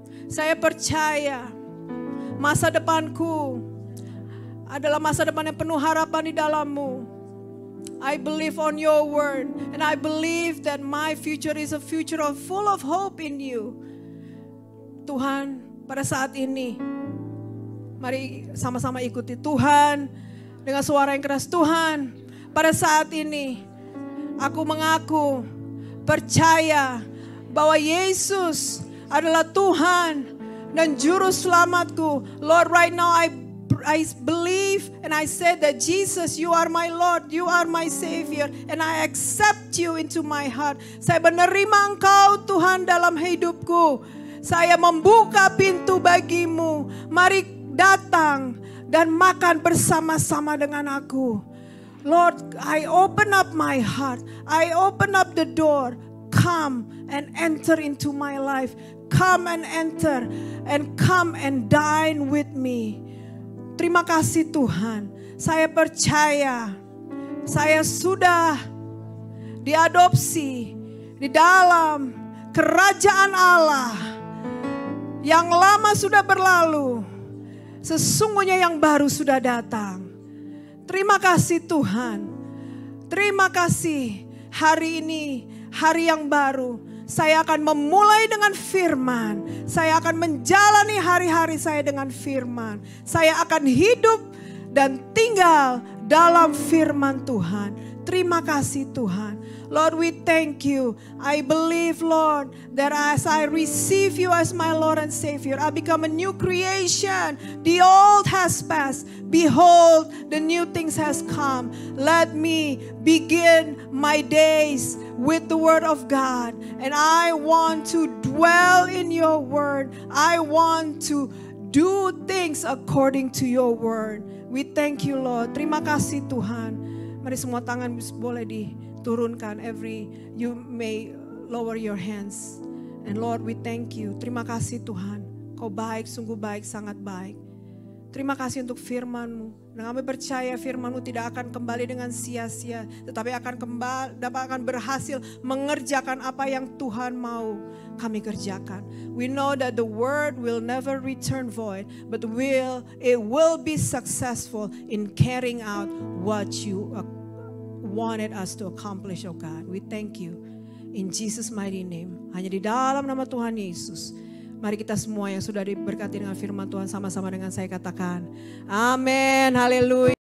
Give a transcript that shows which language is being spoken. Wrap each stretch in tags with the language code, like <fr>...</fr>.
<id>Saya percaya masa depanku adalah masa depan yang penuh harapan di dalam-Mu.</id> <en>I believe on your word, and I believe that my future is a future full of hope in you.</en> <id>Tuhan, pada saat ini, mari sama-sama ikuti Tuhan dengan suara yang keras. Tuhan, pada saat ini aku mengaku percaya bahwa Yesus adalah Tuhan dan Juru Selamatku.</id> <en>Lord, right now I believe and I said that Jesus, you are my Lord, you are my Savior, and I accept you into my heart.</en> <id>Saya menerima Engkau Tuhan dalam hidupku. Saya membuka pintu bagimu. Mari datang dan makan bersama-sama dengan aku.</id> <en>Lord, I open up my heart. I open up the door. Come and enter into my life. Come and enter and come and dine with me.</en> <id>Terima kasih Tuhan. Saya percaya saya sudah diadopsi di dalam kerajaan Allah. Yang lama sudah berlalu, sesungguhnya yang baru sudah datang. Terima kasih Tuhan. Terima kasih hari ini, hari yang baru. Saya akan memulai dengan firman. Saya akan menjalani hari-hari saya dengan firman. Saya akan hidup dan tinggal dalam firman Tuhan. Terima kasih Tuhan.</id> <en>Lord, we thank you. I believe, Lord, that as I receive you as my Lord and Savior, I become a new creation. The old has passed. Behold, the new things has come. Let me begin my days with the word of God. And I want to dwell in your word. I want to do things according to your word. We thank you, Lord.</en> <id>Terima kasih Tuhan. Mari semua tangan boleh diturunkan.</id> <en>You may lower your hands. And Lord, we thank you.</en> <id>Terima kasih Tuhan. Kau baik, sungguh baik, sangat baik. Terima kasih untuk firman-Mu. Dan kami percaya firman-Mu tidak akan kembali dengan sia-sia, tetapi akan berhasil mengerjakan apa yang Tuhan mau kami kerjakan. We know that the word will never return void, but it will be successful in carrying out what you wanted us to accomplish, oh God. We thank you in Jesus' mighty name. Hanya di dalam nama Tuhan Yesus. Mari kita semua yang sudah diberkati dengan firman Tuhan sama-sama dengan saya katakan, amin, haleluya.</id>